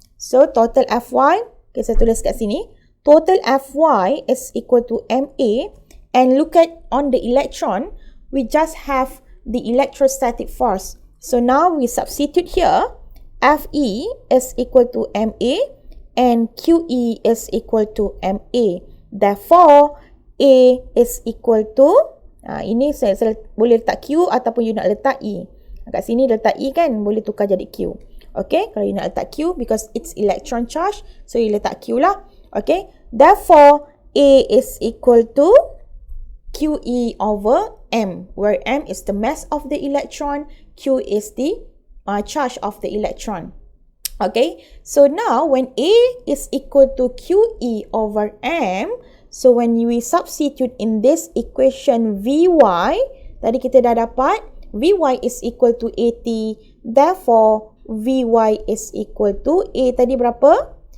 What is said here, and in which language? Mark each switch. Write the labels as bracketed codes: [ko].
[en] So total Fy, okay, [ms] saya tulis kat sini, [en] total Fy is equal to Ma, and look at on the electron, we just have the electrostatic force. So now we substitute here, Fe is equal to Ma and QE is equal to Ma. Therefore, A is equal to, [ms] ini saya boleh letak Q ataupun you nak letak E. Kat sini letak E kan, boleh tukar jadi Q. [en] Okay, [ms] kalau you nak letak Q, [en] because it's electron charge, so you [ms] letak Q lah. [en] Okay, therefore, A is equal to QE over M, where M is the mass of the electron, Q is the charge of the electron. Okay, so now when A is equal to QE over M, so when we substitute in this equation Vy, [ms] tadi kita dah dapat [en] Vy is equal to At, therefore Vy is equal to A [ms] tadi berapa?